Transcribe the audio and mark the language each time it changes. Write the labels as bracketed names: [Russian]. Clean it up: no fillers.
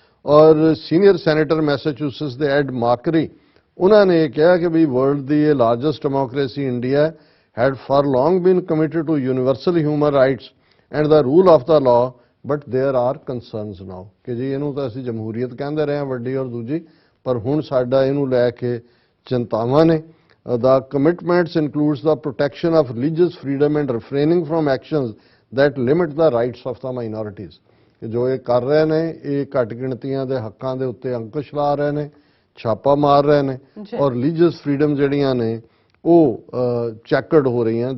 [Punjabi] ਔਰ senior senator ਮੈਸਾਚੂਸਟਸ ਦੇ add ਮਾਕਰੀ, ਉਹਨਾਂ ਨੇ ਕਿਹਾ ਕਿ ਵੀ ਵਰਲਡ ਦੀ ਇਹ largest democracy India [English] had for long been committed to universal human rights and the rule of the law, but there are concerns now [Punjabi] ਕਿ ਜੀ ਇਹਨੂੰ ਤਾਂ ਅਸੀਂ ਜਮਹੂਰੀਅਤ ਕਹਿੰਦੇ ਰਹੇ ਹਾਂ ਵੱਡੀ ਔਰ ਦੂਜੀ, ਪਰ ਹੁਣ ਸਾਡਾ ਇਹਨੂੰ ਲੈ ਕੇ ਚਿੰਤਾਵਾਂ ਨੇ। [English] The commitments includes the protection of religious freedom and refraining from actions that limit the rights of the minorities। [Punjabi] ਕਿ ਜੋ ਇਹ ਕਰ ਰਹੇ ਨੇ ਇਹ ਘੱਟ ਗਿਣਤੀਆਂ ਦੇ ਹੱਕਾਂ ਦੇ ਉੱਤੇ ਅੰਕੁਸ਼ ਲਾ ਰਹੇ ਨੇ, ਛਾਪਾ ਮਾਰ ਰਹੇ ਨੇ, ਔਰ ਰਿਲੀਜੀਅਸ ਫਰੀडम ਜਿਹੜੀਆਂ ਨੇ ਉਹ ਚੈਕਰਡ ਹੋ ਰਹੀਆਂ।